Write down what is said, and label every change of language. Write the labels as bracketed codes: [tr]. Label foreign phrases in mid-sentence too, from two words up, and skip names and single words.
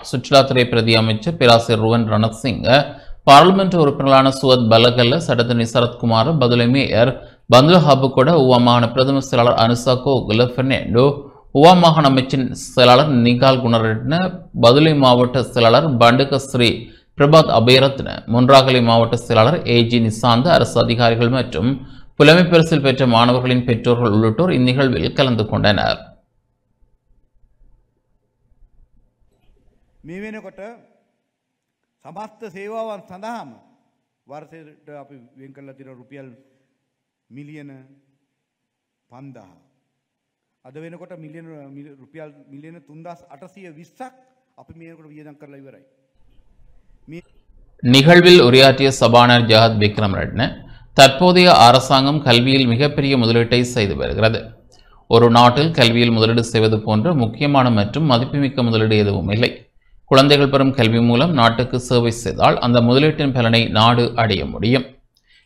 [ta] சுற்றுலாத்துறை பிரதி அமைச்சர் பேராசிரியர் ருவன் ரணசிங்க, பாராளுமன்ற உறுப்பினர்களான சுவத் பலகல்ல, சடத்தனி சரத்குமார், பதுளை மேயர் பந்துல ஹாபுகொட, ஊவா மாகாண பிரதம செயலாளர் அனுசா கோகுல பெர்னாண்டோ, ஊவா மாகாண அமைச்சின் செயலாளர் நிகால் குணரட்ன, பதுளை மாவட்ட செயலாளர் பண்டுக ஸ்ரீ பிரபாத் அபயரத்ன, மொன்றாகலை மாவட்ட செயலாளர் ஏஜி நிசாந்த, அரசு அதிகாரிகள் மற்றும் புலமை பரிசில் பெற்ற மாணவர்களின் பெற்றோர்கள் உள்ளிட்டோர் இந்நிகழ்வில் கலந்து கொண்டனர். [si] මේ වෙනකොට සමස්ත සේවාවන් සඳහාම වර්ෂයට අපි වෙන් කරලා තියෙන රුපියල් මිලියන 5000. අද වෙනකොට රුපියල් මිලියන 3820ක් අපි මේකට වියදම් කරලා ඉවරයි. [ta] நிகழ்வில் உரையாற்றிய சபாநாயகர் ஜாத் விக்ரமரட்ன, தற்போதைய அரசாங்கம் கல்வியில் மிகப்பெரிய முதலீட்டை செய்து வருகிறது. ஒரு நாட்டில் கல்வியில் முதலீடு செய்வது போன்ற முக்கியமான மற்றும் மதிப்புமிக்க முதலீடு எதுவும் இல்லை. குழந்தைகள் பெறும் கல்வி மூலம் நாட்டுக்கு சேவை செய்தால் அந்த முதலீட்டின் பலனை நாடு அடைய முடியும்.